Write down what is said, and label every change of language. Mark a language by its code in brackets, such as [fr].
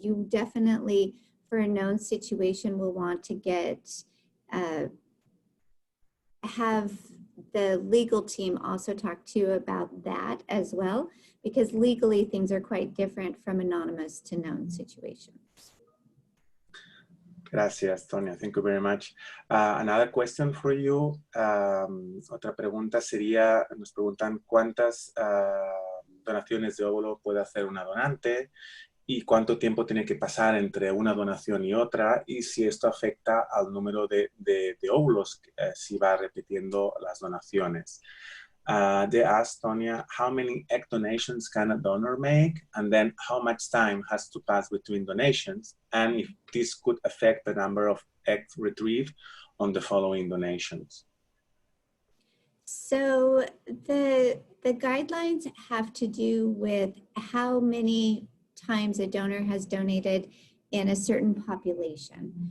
[en] You definitely, for a known situation, will want to get, have the legal team also talk to you about that as well, because legally things are quite different from anonymous to known situations. [es] Gracias, Tonya. [en] Thank you very much. Another question for you. [es] Otra pregunta sería, nos preguntan cuántas donaciones de óvulo puede hacer una donante y cuánto tiempo tiene que pasar entre una donación y otra y si esto afecta al número de óvulos si va repitiendo las donaciones. [en] They asked Tonya, how many egg donations can a donor make? And then how much time has to pass between donations? And if this could affect the number of eggs retrieved on the following donations. So the guidelines have to do with how many times a donor has donated in a certain population.